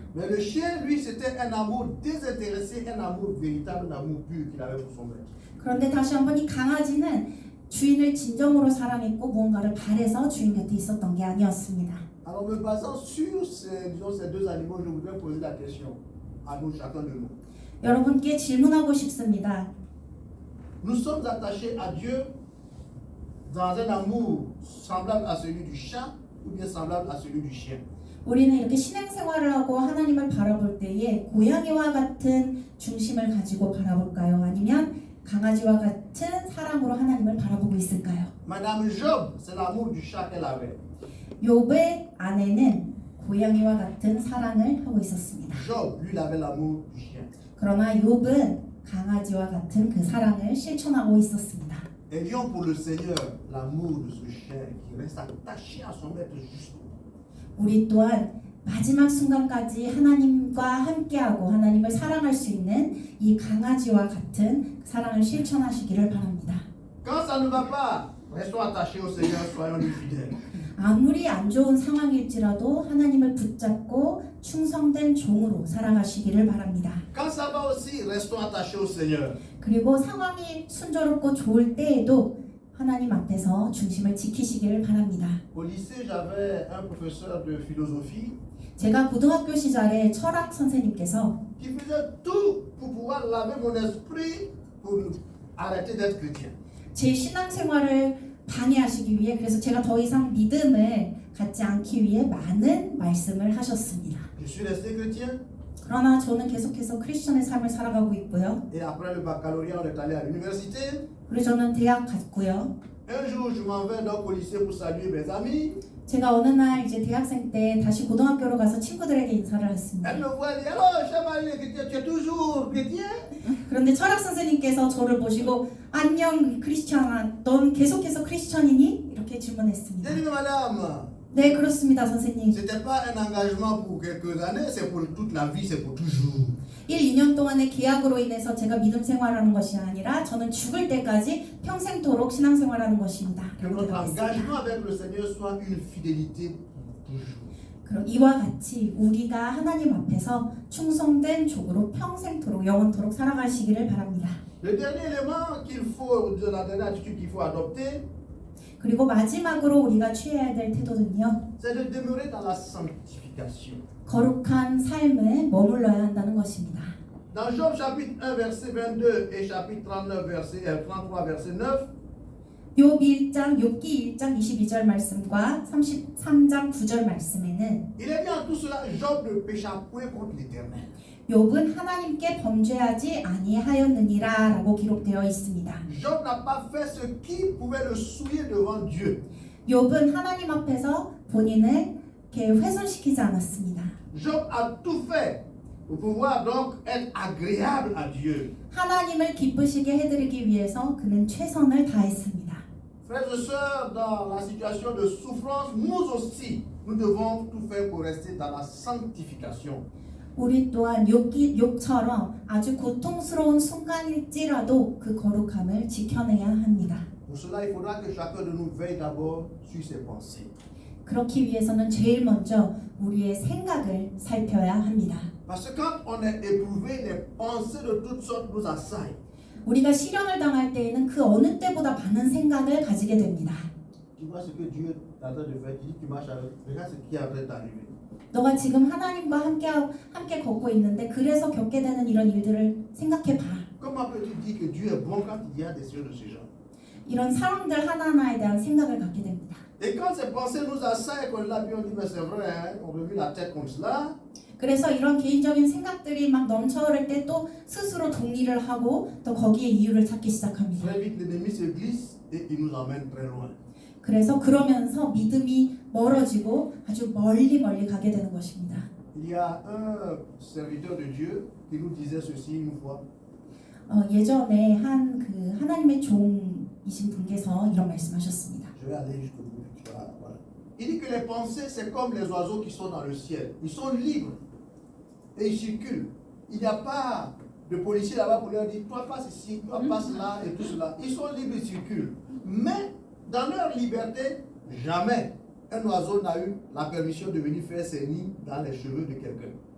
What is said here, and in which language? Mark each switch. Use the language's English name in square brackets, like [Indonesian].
[French] Mais le chien, lui, c'était un amour désintéressé, un amour véritable, un amour pur qu'il avait pour son maître. [Korean] 그런데 다시 한번 이 강아지는 주인을 진정으로 사랑했고 무언가를 바래서 주인 곁에 있었던 게 아니었습니다. [French] Alors, me basant sur ces deux animaux, je voudrais poser la question à nous, chacun de nous. [Korean] 여러분께 질문하고 싶습니다. [French] Nous sommes attachés à Dieu dans un amour semblable à celui du chat ou bien semblable à celui du chien. [Korean] 우리는 이렇게 신앙생활을 하고 하나님을 바라볼 때에 고양이와 같은 중심을 가지고 바라볼까요? 아니면 강아지와 같은 사랑으로 하나님을 바라보고 있을까요? [French] Madame Job, c'est l'amour du chat qu'elle avait. [Korean] 욥의 아내는 고양이와 같은 사랑을 하고 있었습니다. [French] Job, lui, il avait l'amour du chien. [Korean] 그러나 욥은 강아지와 같은 그 사랑을 실천하고 있었습니다. [French] Ayons pour le Seigneur l'amour de ce chien qui reste attaché à son maître jusqu'au bout. [Korean] 우리 또한 마지막 순간까지 하나님과 함께하고 하나님을 사랑할 수 있는 이 강아지와 같은 사랑을 실천하시기를 바랍니다. [French] Quand ça ne va pas, restons attachés au Seigneur, soyons-lui fidèles. [Korean] 아무리 안 좋은 상황일지라도 하나님을 붙잡고 충성된 종으로 살아가시기를 바랍니다. [French] Quand ça va aussi, restons attachés au Seigneur. [Korean] 그리고 상황이 순조롭고 좋을 때에도 하나님 앞에서 중심을 지키시기를 바랍니다. [French] Au lycée, j'avais un professeur de philosophie [Korean] 제가 고등학교 시절에 철학 선생님께서 [French] qui faisait tout pour pouvoir laver mon esprit pour arrêter d'être chrétien. [Korean] 제 신앙생활을 방해하시기 위해 그래서 제가 더 이상 믿음을 갖지 않기 위해 많은 말씀을 하셨습니다. [French] Je suis resté chrétien [Korean] 그러나 저는 계속해서 크리스천의 삶을 살아가고 있고요. [French] et après le baccalauréat, on est allé à l'université. [Korean] 그리고 저는 대학 갔고요. [French] Un jour, je m'en vais donc au lycée pour saluer mes amis. [Korean] 제가 어느 날 이제 대학생 때 다시 고등학교로 가서 친구들에게 인사를 [French] Elle [Korean] 했습니다. [French] me voit et dit alors, cher Marie, tu es toujours chrétien? [Korean] 그런데 철학 선생님께서 저를 보시고 안녕 크리스천아, 넌 계속해서 크리스천이니? 이렇게 질문했습니다. [French] J'ai dit mais madame, [Korean] 네 그렇습니다 선생님. [French] c'était pas un engagement pour quelques années, c'est pour toute la vie, c'est pour toujours. [Korean] 1, 2년 동안의 계약으로 인해서 제가 믿음 생활하는 것이 아니라 저는 죽을 때까지 평생토록 신앙생활하는 것입니다. [French] Que notre engagement avec le Seigneur soit une fidélité pour toujours. [Korean] 그럼 이와 같이 우리가 하나님 앞에서 충성된 족으로 평생토록 영원토록 살아가시기를 바랍니다. [French] Le dernier élément qu'il faut, de la dernière attitude qu'il faut adopter, [Korean] 그리고 마지막으로 우리가 취해야 될 태도는요. [French] c'est de demeurer dans la sanctification. [Korean] 거룩한 삶에 머물러야 한다는 것입니다. [French] Dans Job chapitre 1 verset 22 et chapitre 39 verset 33 verset 9, [Korean] 욥기 1장 22절 말씀과 33장 9절 말씀에는 [French] il est dit en tout cela, Job ne pécha point contre l'Éternel. [Korean] 욥은 하나님께 범죄하지 아니하였느니라라고 기록되어 있습니다. [French] Job n'a pas fait ce qui pouvait le souiller devant Dieu. [Korean] 욥은 하나님 앞에서 본인을 이렇게 훼손시키지 않았습니다. [French] Job a tout fait pour pouvoir donc être agréable à Dieu. [Korean] 하나님을 기쁘시게 해드리기 위해서 그는 최선을 다했습니다. [French] Frères et sœurs, dans la situation de souffrance, nous aussi, nous devons tout faire pour rester dans la sanctification. [Korean] 우리 또한 욥처럼 아주 고통스러운 순간일지라도 그 거룩함을 지켜내야 합니다. [French] Pour cela, il faudra que chacun de nous veille d'abord sur ses pensées. [Korean] 그렇기 위해서는 제일 먼저 우리의 생각을 살펴야 합니다. [French] Parce que quand on est éprouvé, les pensées de toutes sortes nous assaillent. [Korean] 우리가 시련을 당할 때에는 그 어느 때보다 많은 생각을 가지게 됩니다. [French] Tu vois ce que Dieu est en train de faire, tu dis tu marches avec, regarde ce qui est en train d'arriver. [Korean] 너가 지금 하나님과 함께 걷고 있는데 그래서 겪게 되는 이런 일들을 생각해 봐. [French] Comment peux-tu dire que Dieu est bon quand il y a des choses de ce genre? [Korean] 이런 사람들 하나하나에 대한 생각을 갖게 됩니다. [French] Et quand ces pensées nous assaillent, qu'on l'a vu, on dit mais c'est vrai, hein, on remue la tête comme cela. [Korean] 그래서 이런 개인적인 생각들이 막 넘쳐흐를 때 또 스스로 동의를 하고 또 거기에 이유를 찾기 시작합니다. [French] Très vite, l'ennemi se glisse et il nous emmène très loin. [Korean] 그래서 그러면서 믿음이 멀어지고 아주 멀리 가게 되는 것입니다. [French] Il y a un serviteur de Dieu qui nous disait ceci une fois. [Korean] 예전에 그 하나님의 종이신 분께서 이런 말씀하셨습니다. [French] Je vais aller jusqu'au bout. Voilà. Il dit que les pensées, c'est comme les oiseaux qui sont dans le ciel. Ils sont libres et ils circulent. Il n'y a pas de policier là-bas pour leur dire toi passe ici, toi passe là et tout cela. Ils sont libres, ils circulent. Mais dans leur liberté, jamais un oiseau n'a eu la permission de venir faire ses nids dans les cheveux de quelqu'un.